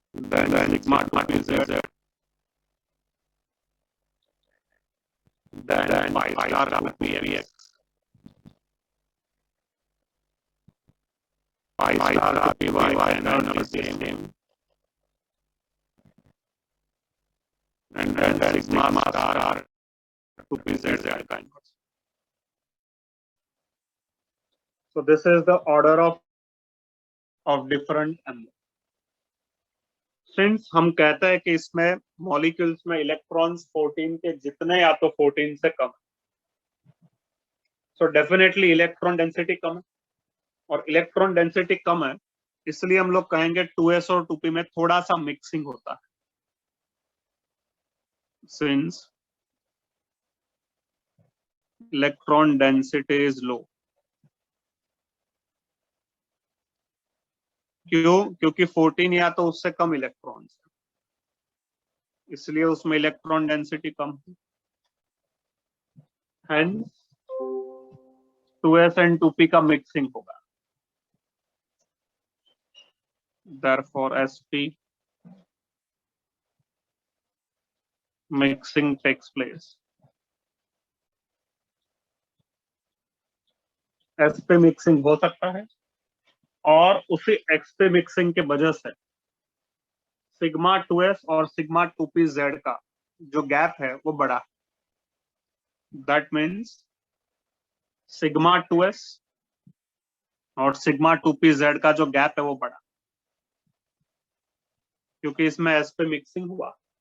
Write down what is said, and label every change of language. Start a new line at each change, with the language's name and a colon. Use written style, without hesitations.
English: Then sigma 2 pz then pi star to px pi star to py energy same. And then sigma star to pz kind. So this is the order of different M.
Hindi: Since हम कहते हैं कि इसमें molecules में electrons 14 के जितने या तो 14 से कम है, सो डेफिनेटली इलेक्ट्रॉन डेंसिटी कम है, और इलेक्ट्रॉन डेंसिटी कम है इसलिए हम लोग कहेंगे 2s और 2p में थोड़ा सा मिक्सिंग होता है.
English: Since electron density is low,
Hindi: क्योंकि 14 या तो उससे कम इलेक्ट्रॉन्स है, इसलिए उसमें इलेक्ट्रॉन डेंसिटी कम है.
English: Hence 2s and 2p
Hindi: का मिक्सिंग होगा.
English: Therefore sp mixing takes place.
Hindi: sp mixing हो सकता है और उसी xp मिक्सिंग के वजह से सिग्मा 2s और सिग्मा 2pz का जो गैप है वो बड़ा. दैट मीन्स सिग्मा 2s और सिग्मा 2pz का जो गैप है वो बड़ा, क्योंकि इसमें sp मिक्सिंग हुआ.